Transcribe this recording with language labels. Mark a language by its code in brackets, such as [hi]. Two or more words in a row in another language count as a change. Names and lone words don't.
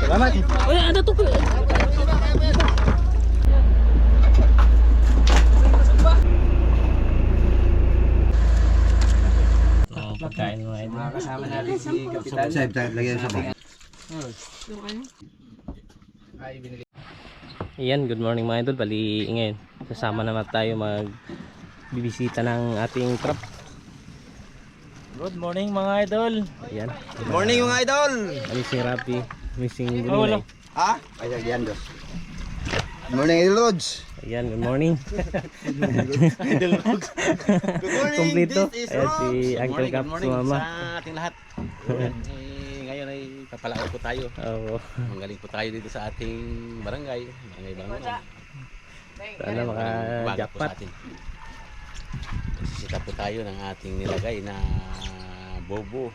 [tl] Uy, [ms] ada tuh. [tl] Oh, pagkain mo ay. Kasama natin si Kapitan. Lagyan sa bag. Iyan, [en] good morning [tl] mga idol. Bali ngayon, kasama naman tayo magbibisita ng ating trap. [en] Good morning [tl] mga idol. Ayan. [en] Good morning [tl] mga idol! Kami si Rapi, missing Brunei. Ha? Ay, yan dos. [en] Good morning [tl] Idol Lods. Ayan, [en] good morning. [tl] Idol Lods. [en] Good morning. [tl] Kompleto. [en] This is [tl] Ayan si Rob. Uncle Cap, sumama. Sa ating lahat. Ngayon ay papalaot po tayo. Oo. Magaling po tayo dito sa ating barangay. Barangay. Sana maka-jackpot. Sisita po tayo ng ating nilagay na bobo